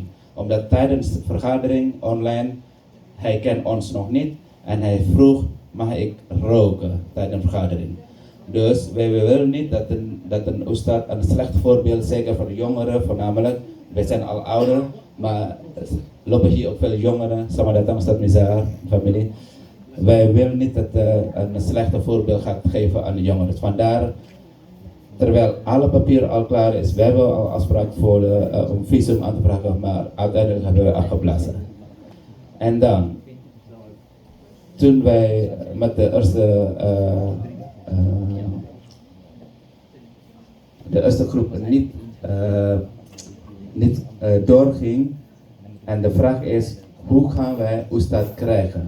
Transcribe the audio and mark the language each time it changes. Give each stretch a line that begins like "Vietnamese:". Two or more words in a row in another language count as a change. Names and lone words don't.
Dutch: Omdat tijdens de vergadering online, hij kent ons nog niet en hij vroeg, mag ik roken tijdens de vergadering. Dus wij willen niet dat een ustad een slecht voorbeeld, zeker voor de jongeren voornamelijk. Wij zijn al ouder, maar lopen hier ook veel jongeren.
Indonesian: Selamat datang Ustadz Mizar, familie.
Dutch: Wij willen niet dat een slechte voorbeeld gaat geven aan de jongeren. Vandaar, terwijl alle papieren al klaar is, we hebben al afspraak voor om visum aan te vragen, maar uiteindelijk hebben we afgeblazen. En dan, toen wij met de eerste groep niet doorging, en de vraag is, hoe gaan wij ustad krijgen?